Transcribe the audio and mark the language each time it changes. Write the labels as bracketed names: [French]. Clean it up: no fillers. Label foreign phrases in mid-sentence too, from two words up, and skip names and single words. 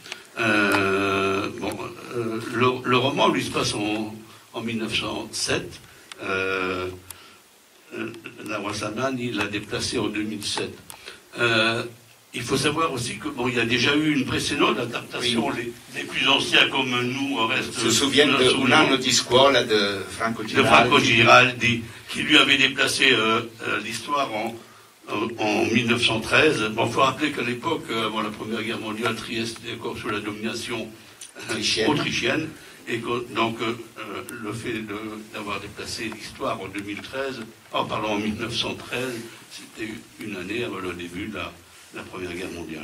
[French] Le roman, lui, se passe en 1907. Laura Samani l'a déplacé en 2007. Il faut savoir aussi que il y a déjà eu une précédente adaptation, oui. les plus anciens comme nous restent. Se souviennent de Un anno di scuola de Franco Giraldi. De Franco Giraldi, qui lui avait déplacé l'histoire en 1913. Bon, il faut rappeler qu'à l'époque, avant la Première Guerre mondiale, Trieste était encore sous la domination autrichienne. Et que, donc, le fait d'avoir déplacé l'histoire en 1913, c'était une année avant le début de la Première Guerre mondiale.